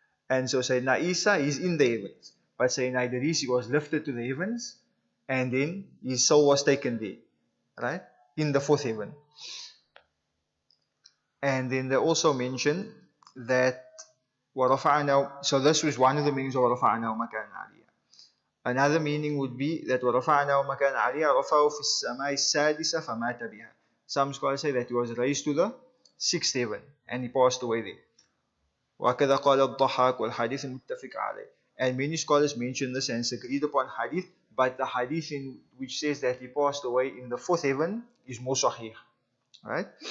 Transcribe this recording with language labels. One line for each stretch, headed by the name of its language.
English: And so Sayyidina Isa is in the heavens. But Sayyidina Idris, he was lifted to the heavens, and then his soul was taken there, right? In the fourth heaven. And then they also mention that وَرَفَعْنَا, so this was one of the meanings of
Arabic: وَرَفَعْنَا مَكَانًا عَلِيًّا.
English: Another meaning would be that
Arabic: وَرَفَعْنَا مَكَانًا عَلِيًّا رَفَعُوا فِي السَّمَاءِ السَّادِسَ فَمَاتَ بِهَا.
English: Some scholars say that he was raised to the sixth heaven and he passed away there.
Arabic: وَكَذَا قَالَ الضَّحَاكُ وَالْحَدِيثُ الْمُتَّفِقَ عَلَيْهِ.
English: And many scholars mention this and it's agreed upon hadith, but the hadith in which says that he passed away in the fourth heaven is more sahih, right?